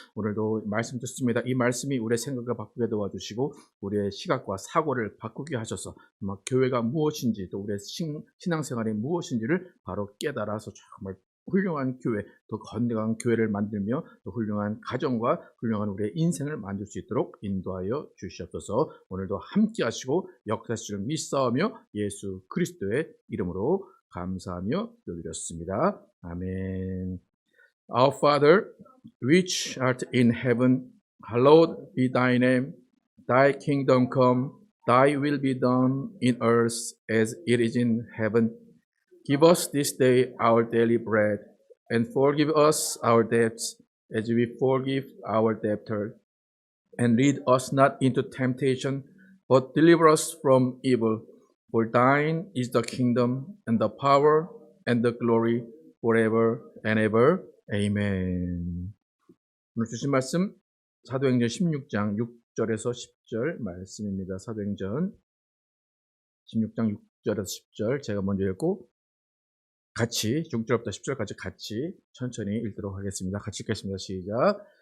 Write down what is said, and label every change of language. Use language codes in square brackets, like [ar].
[ko] 오늘도 말씀 듣습니다. 이 말씀이 우리의 생각을 바꾸게 도와주시고 우리의 시각과 사고를 바꾸게 하셔서 교회가 무엇인지 또 우리의 신앙생활이 무엇인지를 바로 깨달아서 정말 훌륭한 교회, 또 건강한 교회를 만들며 또 훌륭한 가정과 훌륭한 우리의 인생을 만들 수 있도록 인도하여 주시옵소서. 오늘도 함께 하시고 역사실을 믿사오며 예수 그리스도의 이름으로 감사하며 기도드렸습니다. 아멘. [en] Our Father, which art in heaven, hallowed be thy name. Thy kingdom come, thy will be done in earth as it is in heaven. Give us this day our daily bread, and forgive us our debts, as we forgive our debtors. And lead us not into temptation, but deliver us from evil. For thine is the kingdom, and the power, and the glory, forever and ever. Amen. [ko] 오늘 주신 말씀 사도행전 16장 6절에서 10절 말씀입니다. 사도행전 16장 6절에서 10절 제가 먼저 읽고 같이 6절부터 10절까지 같이 천천히 읽도록 하겠습니다. 같이 읽겠습니다. 시작.